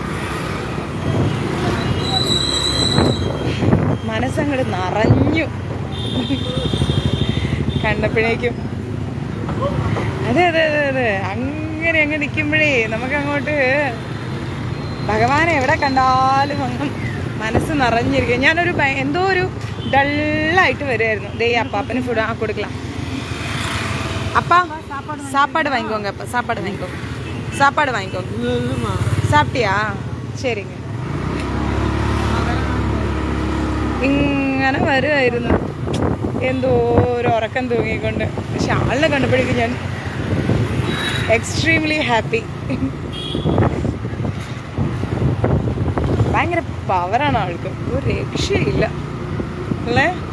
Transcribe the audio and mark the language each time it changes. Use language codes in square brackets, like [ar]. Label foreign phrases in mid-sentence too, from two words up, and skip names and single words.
[ml] മനസ്സങ്ങോട്ട് നിറഞ്ഞു കണ്ടപ്പോഴേക്കും. അതെ അതെ അതെ അതെ, അങ്ങനെ അങ്ങ് നിൽക്കുമ്പോഴേ നമുക്കങ്ങോട്ട് ഭഗവാനെ എവിടെ കണ്ടാലും അങ്ങ് മനസ്സ് നിറഞ്ഞിരിക്കുക. ഞാനൊരു എന്തോ ഒരു ഡള്ളായിട്ട് വരുമായിരുന്നു. ദേ അപ്പാപ്പന് ഫുഡ് കൊടുக்கலாம். [ta] அப்பா சாப்பாடு வாங்கிக்கோங்க. அப்பா சாப்பாடு வாங்கிக்கோங்க, சாப்பாடு வாங்கிக்கோங்க. சாப்பிட்டியா? சரிங்க. [ml] ഇങ്ങനെ വരുമായിരുന്നു, എന്തോ ഒരു ഉറക്കം തൂങ്ങിക്കൊണ്ട്. പക്ഷെ ആളിനെ കണ്ടപ്പോഴേക്കും ഞാൻ [en] extremely happy. [ml] ഭയങ്കര പവറാണ് ആൾക്ക്, ഒരു രക്ഷയില്ല അല്ലേ.